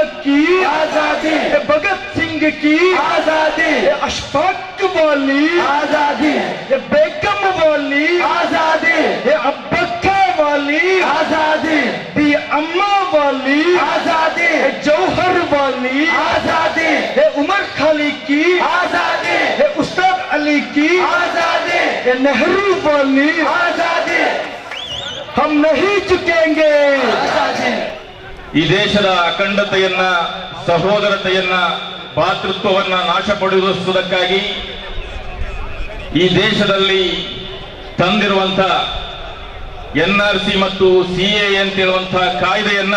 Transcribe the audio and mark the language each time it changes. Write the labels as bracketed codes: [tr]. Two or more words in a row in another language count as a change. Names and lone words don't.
[hi] की, आजादी भगत सिंह की, आजादी अशफाक वाली, आजादी बेगम वाली, आजादी अब्बका वाली, आजादी भी अम्मा वाली, आजादी जौहर वाली, आजादी उमर खाली की, आजादी उस्ताद अली की, आजादी नेहरू वाली, आजादी हम नहीं झुकेंगे. [kn] ಈ ದೇಶದ ಅಖಂಡತೆಯನ್ನ, ಸಹೋದರತೆಯನ್ನ, ಭಾತೃತ್ವವನ್ನ ನಾಶಪಡಿಸುವುದಕ್ಕಾಗಿ ಈ ದೇಶದಲ್ಲಿ ತಂದಿರುವಂತ NRC ಮತ್ತು CAA ಅಂತಿರುವಂತಹ ಕಾಯ್ದೆಯನ್ನ